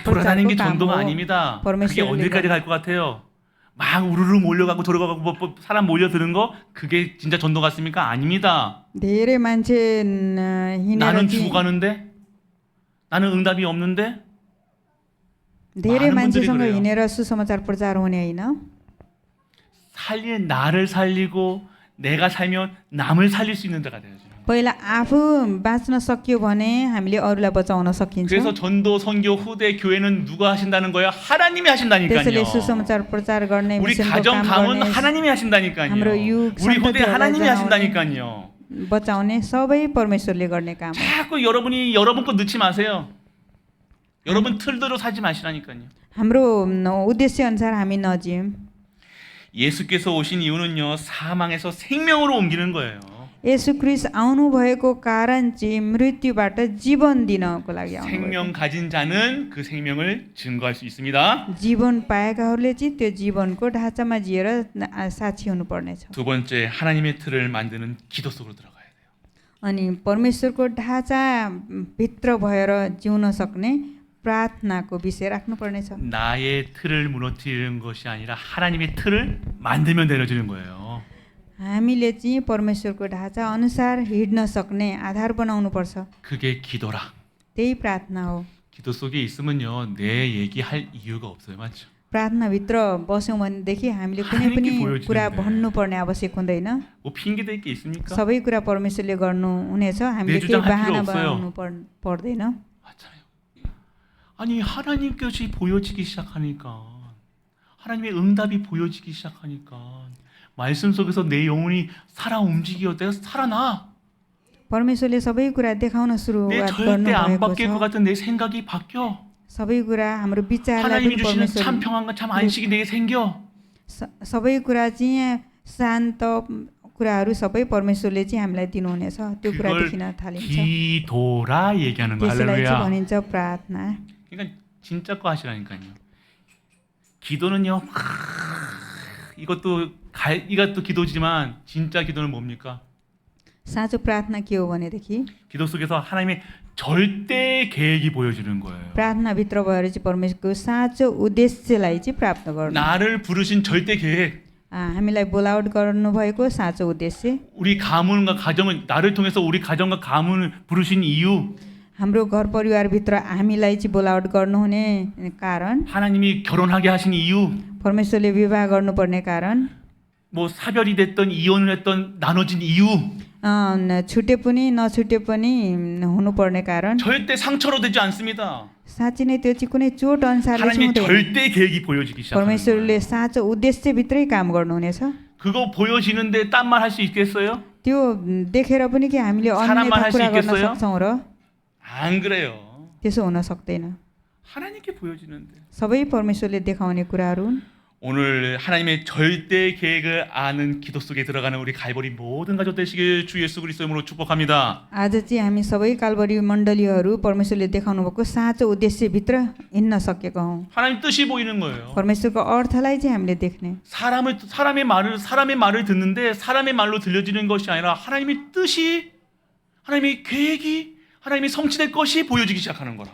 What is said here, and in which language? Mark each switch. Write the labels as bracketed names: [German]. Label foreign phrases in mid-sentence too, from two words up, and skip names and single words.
[Korean] 돌아다니는 게 [Nepali] प्रचारको काम [Korean] 전도가 [Nepali] हो। [Korean] 아닙니다. 그게 [Nepali] परमेश्वरले [Korean] 어디까지 갈 것 같아요? 막 우르르 몰려가고 들어가고 사람 몰려드는 거 그게 진짜 전도 같습니까? 아닙니다. [Nepali] धेरै मान्छे हिँडेर [Korean] 나는 [Nepali] चाहिँ [Korean] 죽어가는데 나는 응답이 없는데 [Nepali] धेरै [Korean] 많은 분들이 [Nepali] मान्छेसँग [Korean] 그래요. [Nepali] हिँडेर सुसमाचार प्रचार हुने होइन। [Korean] 살린 나를 살리고 내가 살면 남을 살릴 수 있는 데가 돼야죠. [Nepali] पहिला आफू बाँच्न सक्यो भने हामीले अरूलाई बचाउन सकिन्छ। [Korean] 그래서 전도 선교 후대 교회는 누가 하신다는 거예요? 하나님이 [Nepali] त्यसैले [Korean] 하신다니까요. [Nepali] सुसमाचार प्रचार गर्ने [Korean] 우리 [Nepali] मिसनको [Korean] 가정 [Nepali] काम [Korean] 가문 [Nepali] गर्ने [Korean] 하나님이 하신다니까요. [Nepali] हाम्रो युग [Korean] 우리 후대 [Nepali] सन्ततिहरूलाई [Korean] 하나님이 [Nepali] जनाउने, [Korean] 하신다니까요. [Nepali] बचाउने सबै परमेश्वरले गर्ने काम हो। [Korean] 자꾸 여러분이 여러분 거 넣지 마세요. 여러분 틀대로 살지 마시라니까요. [Nepali] हाम्रो उद्देश्य अनुसार हामी नजियौँ। [Korean] 예수께서 오신 이유는요. 사망에서 생명으로 옮기는 거예요. [Nepali] येशू ख्रीष्ट आउनु भएको कारण चाहिँ मृत्युबाट जीवन दिनको लागि आउनुभयो। [Korean] 생명 가진 자는 그 생명을 증거할 수 있습니다. [Nepali] जीवन पाएकाहरूले चाहिँ त्यो जीवनको ढाँचामा जिएर साक्षी हुनुपर्नेछ। [Korean] 두 번째 하나님의 틀을 만드는 기도 속으로 들어가야 돼요. [Nepali] अनि परमेश्वरको ढाँचा भित्र भएर जिउन सक्ने प्रार्थनाको विषय राख्नुपर्नेछ। [Korean] 나의 틀을 무너뜨리는 것이 아니라 하나님의 틀을 만들면 되어지는 거예요. [Nepali] हामीले चाहिँ परमेश्वरको ढाँचा अनुसार हिँड्न सक्ने आधार बनाउनु पर्छ। [Korean] 그게 기도라. [Nepali] त्यही प्रार्थना हो। [Korean] 기도 속에 있으면요. 내 얘기할 이유가 없어요. 맞죠? [Nepali] प्रार्थनाभित्र बस्यौँ भनेदेखि हामीले कुनै पनि [Korean] 하나님께 [Nepali] कुरा [Korean] 보여주는데. [Nepali] भन्नुपर्ने आवश्यक हुँदैन। [Korean] 뭐 핑계 댈 게 있습니까? [Nepali] सबै कुरा परमेश्वरले गर्नुहुनेछ। हामीले [Korean] 내 [Nepali] केही [Korean] 주장할 [Nepali] बाहना [Korean] 필요 없어요. [Nepali] बनाउनु पर्दैन। [Korean] 맞잖아요. 아니 하나님께서 보여지기 시작하니까 하나님의 응답이 보여지기 시작하니까 말씀 속에서 내 영혼이 살아 움직여 내가 살아나. [Nepali] परमेश्वरले सबै कुरा देखाउन [Korean] 내 [Nepali] सुरुवात [Korean] 절대 안 [Nepali] गर्नुभएको [Korean] 바뀔 것 [Nepali] छ। [Korean] 같은 내 생각이 바뀌어. [Nepali] सबै कुरा हाम्रो विचारलाई [Korean] 하나님이 [Nepali] पनि [Korean] 주시는 참 [Nepali] परमेश्वर [Korean] 평안과 참 안식이 내게 생겨. [Nepali] सबै कुरा चाहिँ शान्त कुराहरू सबै परमेश्वरले चाहिँ हामीलाई दिनुहुनेछ। त्यो कुरा [Korean] 그걸 [Nepali] देखिन थालिन्छ। [Korean] 기도라 얘기하는 거 [Nepali] त्यसलाई चाहिँ [Korean] 할렐루야. [Nepali] भनिन्छ प्रार्थना। [Korean] 그러니까 진짜 거 하시라니까요. 기도는요. 이것도 기도지만 진짜 기도는 뭡니까? [Nepali] साँचो प्रार्थना के हो भनेदेखि [Korean] 기도 속에서 하나님의 절대 계획이 보여지는 거예요. [Nepali] प्रार्थनाभित्र भएर चाहिँ परमेश्वरको साँचो उद्देश्यलाई चाहिँ प्राप्त गर्नु [Korean] 나를 부르신 절대 계획, [Nepali] हामीलाई बोलावट गर्नुभएको साँचो उद्देश्य [Korean] 우리 가문과 가정을 나를 통해서 우리 가정과 가문을 부르신 이유, [Nepali] हाम्रो घर परिवारभित्र हामीलाई चाहिँ बोलावट गर्नुहुने कारण [Korean] 하나님이 결혼하게 하신 이유, [Nepali] परमेश्वरले विवाह गर्नुपर्ने कारण [Korean] 뭐 사별이 됐던 इ혼을 했던 나눠진 이유, [Nepali] छुटे पनि नछुटे पनि हुनुपर्ने कारण [Korean] 절대 상처로 되지 않습니다. [Nepali] साँच्ची नै त्यो चाहिँ कुनै चोट अनुसारले चाहिँ [Korean] 하나님의 [Nepali] हुँदैन [Korean] 절대 계획이 보여지기 시작하는 거예요. [Nepali] परमेश्वरले साँचो उद्देश्यभित्रै काम गर्नुहुनेछ [Korean] 그거 보여지는데 딴 말 할 수 있겠어요? [Nepali] त्यो देखेर पनि कि हामीले [Korean] 사람만 [Nepali] अन्यथा [Korean] 할수 [Nepali] कुरा गर्न [Korean] 있겠어요? [Nepali] सक्छौँ र [Korean] 안 그래요. [Nepali] त्यसो हुन सक्दैन [Korean] 하나님께 보여지는데. [Nepali] सबै परमेश्वरले देखाउने कुराहरू हुन् [Korean] 오늘 하나님의 절대 계획을 아는 기도 속에 들어가는 우리 갈보리 모든 가족 되시길 주 예수 그리스도 이름으로 축복합니다. [Nepali] आज चाहिँ हामी सबै कालबरी मण्डलीहरू परमेश्वरले देखाउनु भएको साँचो उद्देश्यभित्र हिँड्न सकेका हौँ [Korean] 하나님 뜻이 보이는 거예요. [Nepali] परमेश्वरको अर्थलाई चाहिँ हामीले देख्ने [Korean] 사람의 말을 듣는데 사람의 말로 들려지는 것이 아니라 하나님의 뜻이, 하나님의 계획이, 하나님이 성취될 것이 보여지기 시작하는 거라.